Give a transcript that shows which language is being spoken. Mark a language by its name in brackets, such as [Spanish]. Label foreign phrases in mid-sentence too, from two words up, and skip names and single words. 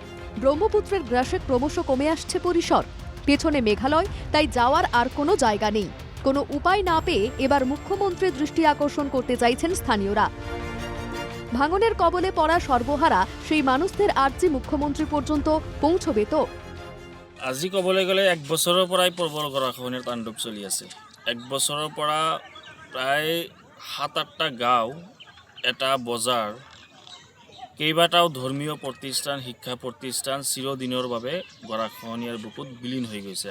[Bangla] ব্রহ্মপুত্রের গ্রাসে ক্রমশ কমে আসছে পরিসর। পেছনে মেঘালয়, তাই যাওয়ার আর কোনো জায়গা নেই। কোনো উপায় না পেয়ে এবার মুখ্যমন্ত্রীর দৃষ্টি আকর্ষণ করতে চাইছেন স্থানীয়রা। ভাঙনের কবলে পড়া সর্বহারা সেই মানুষদের আর্জি মুখ্যমন্ত্রী পর্যন্ত পৌঁছবে তো? [Assamese] আজি ক'বলৈ গ'লে 1 বছৰৰ পৰাই প্ৰবল গৰাখহনীয়াৰ তাণ্ডৱ চলি আছে। 1 বছৰৰ পৰা প্ৰায় 7-8টা গাঁও, এটা বজাৰ, কেইবাটাও ধৰ্মীয় প্ৰতিষ্ঠান, শিক্ষা প্ৰতিষ্ঠান চিৰদিনৰ বাবে গৰাখহনীয়াৰ বুকুত বিলীন হৈ গৈছে।